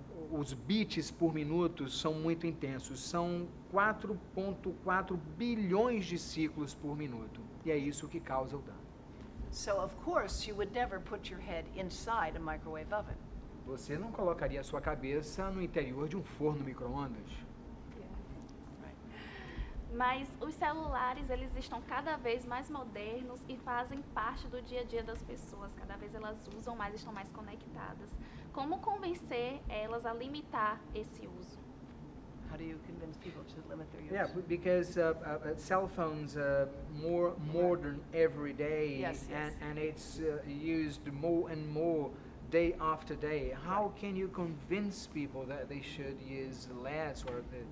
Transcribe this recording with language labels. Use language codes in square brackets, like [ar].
[pt] Os bits por minuto são muito intensos. São 4.4 bilhões de ciclos por minuto. E é isso que causa o dano. [en] So, of course, you would never put your head inside a microwave oven. [pt] Você não colocaria a sua cabeça no interior de um forno micro-ondas. Mas os celulares, eles estão cada vez mais modernos e fazem parte do dia a dia das pessoas. Cada vez elas usam mais, estão mais conectadas. Como convencer elas a limitar esse uso? [en] How do you convince people to limit their use? Yeah, because cell phones are more modern every day, Yes, yes. and it's used more and more day after day. How can you convince people that they should use less or